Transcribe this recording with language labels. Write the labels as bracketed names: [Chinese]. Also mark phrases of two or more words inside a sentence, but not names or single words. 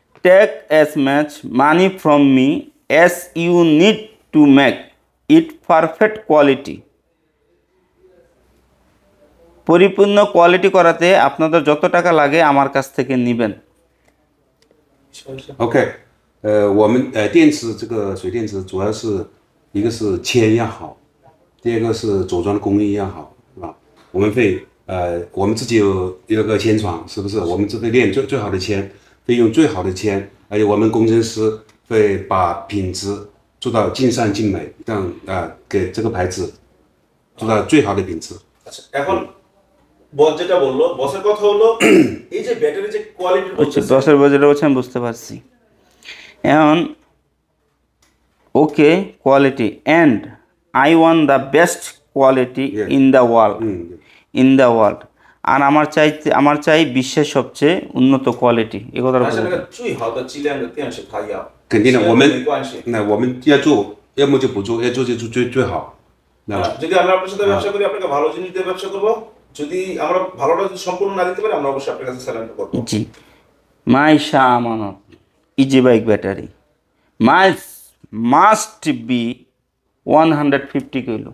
[English] take as much money from me as you need to make it perfect quality. [Bangla] পরিপূর্ণ কোয়ালিটি করাতে আপনাদের যত টাকা লাগে আমার কাছ থেকে নেবেন। [Chinese] OK，我们电池这个水电池主要是一个是铅要好，第二个是组装的工艺要好，是吧？我们自己有个铅厂，是不是？我们这边炼最好的铅，会用最好的铅，而且我们工程师会把品质做到尽善尽美，让给这个牌子做到最好的品质。 [Bangla] এখন বস যেটা বললো, বসের কথা হলো এই যে ব্যাটারি যে কোয়ালিটি বলছে, দশের বাজারে হচ্ছে আমি বুঝতে পারছি। [English] এখন okay quality and I want the best quality in the world, [Bangla] আর আমার চাই বিশ্বের সবচেয়ে উন্নত কোয়ালিটি। এই কথাটা [Chinese] 肯定的，我们要做，要么就不做，要做就最好。 [Bangla] যদি আমরা আপনার সাথে ব্যবসা করি, আপনাকে ভালো জিনিস দিয়ে ব্যবসা করব। যদি আমরা ভালোটা সম্পূর্ণ না দিতে পারি, আমরা অবশ্যই আপনার কাছে সারেন্ডার করব। জি। [English] My Shah Amanat easy bike battery miles must be 150 kilo.